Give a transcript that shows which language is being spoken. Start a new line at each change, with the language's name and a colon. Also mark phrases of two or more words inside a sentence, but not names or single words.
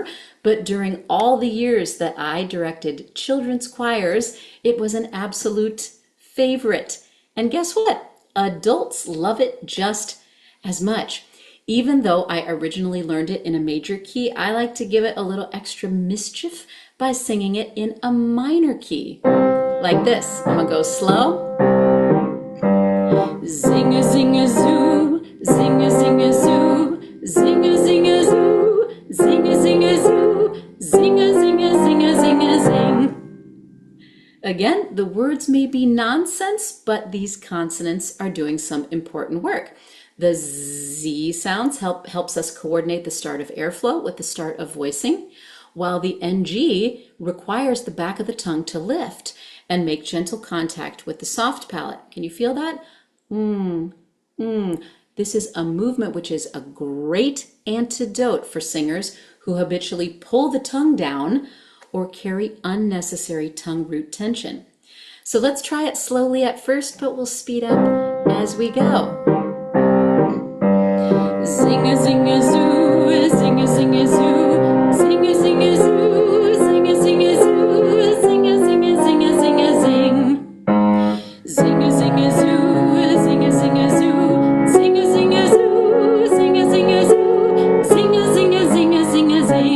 English: But during all the years that I directed children's choirs, it was an absolute favorite. And guess what? Adults love it just as much. Even though I originally learned it in a major key, I like to give it a little extra mischief by singing it in a minor key. Like this. I'm gonna go slow. Zinga zinga zoo, zinga zinga zoo, zinga zinga zoo, zinga zinga zoo, zinga zinga zinga zinga zing. Again, the words may be nonsense, but these consonants are doing some important work. The Z sounds helps us coordinate the start of airflow with the start of voicing, while the NG requires the back of the tongue to lift and make gentle contact with the soft palate. Can you feel that? This is a movement which is a great antidote for singers who habitually pull the tongue down or carry unnecessary tongue root tension. So let's try it slowly at first, but we'll speed up as we go. Zinga zinga zoo, zinga zinga zoo, zinga zinga zoo, zinga zinga zoo, zinga zinga zinga zinga zing. Zinga zinga zoo, zinga zinga zoo, zinga zinga zoo, zinga zinga zoo, zinga zinga zinga zinga zing.